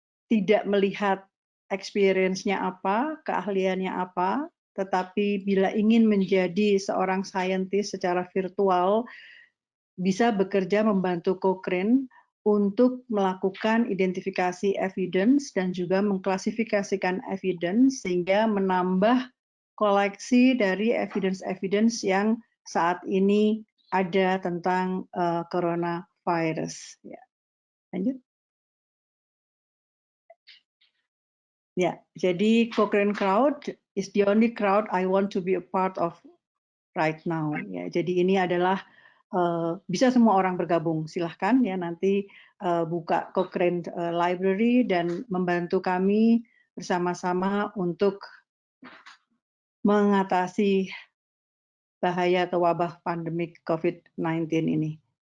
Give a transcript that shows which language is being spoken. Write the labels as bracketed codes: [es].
[id] tidak melihat experience-nya apa, keahliannya apa, tetapi bila ingin menjadi seorang scientist secara virtual, bisa bekerja membantu Cochrane untuk melakukan identifikasi evidence dan juga mengklasifikasikan evidence sehingga menambah koleksi dari evidence-evidence yang saat ini ada tentang coronavirus. Ya. Lanjut. Ya, jadi [en] Cochrane Crowd is the only crowd I want to be a part of right now. [id] Ya, jadi ini adalah bisa semua orang bergabung. Silahkan ya nanti buka Cochrane Library dan membantu kami bersama-sama untuk mengatasi bahaya atau wabah pandemik COVID-19 ini.